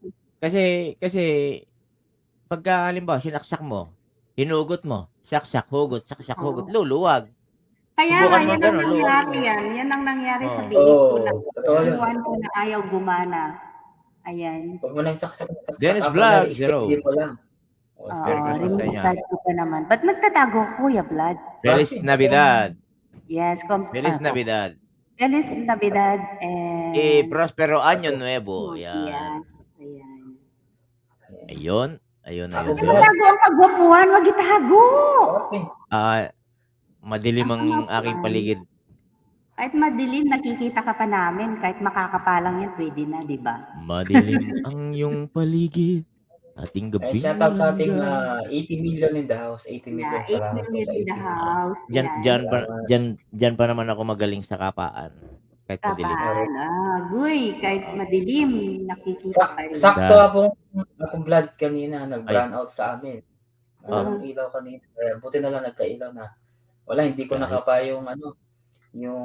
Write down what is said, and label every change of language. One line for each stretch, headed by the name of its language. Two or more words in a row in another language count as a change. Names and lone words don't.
Filipino: Kasi pagka halimbawa sinaksak mo, hinugot mo, saksak, hugot, saksak, hugot, Oo. luluwag. Kaya nga, Subukan mo yan ang gano'n, luwagin nangyari mo. yan. Yan ang nangyari sa Oo. biik ko na Totoo yun. inuwan ko na ayaw gumana. Ayan. Huwag mo nang saksak na saksak, Dennis Apronel, Vlogs, steady hello. mo lang. Merry Oo, Christmas sa inyo. rini-start ko pa naman. Ba't nagtatago ko, Kuya Vlad?
Spanish: Feliz Navidad. Yes, Feliz Navidad. Feliz Navidad
English: and
Spanish: Prospero Año Nuevo.
Filipino: Yan. yes. Ayan. Ayun. Ayun. Ako Huwag Vlad. itago ang kagwapuhan. Huwag itago. Okay. Madilim ang aking paligid. Kahit madilim, nakikita ka pa namin. Kahit makakapalang yan, pwede na, di ba? Madilim ang iyong paligid. Ating Ay, gabi.
English: shout out
Filipino: sa ating
English: 80 million in the house. 80 million. Yeah, 8
Filipino: Salamat po
English: million
Filipino: sa
English: in the 80 million. house.
Filipino: Yan. Diyan pa naman ako magaling sa kapaan. Kahit madilim. Kapaan. Guy, kahit madilim, nakikita pa rin. Sakto akong Vlad kanina, nag-
English: brown out
Filipino: sa amin. Walang ilaw kanina. Buti na lang nagka-ilaw na. Wala, hindi ko nakapa yung yung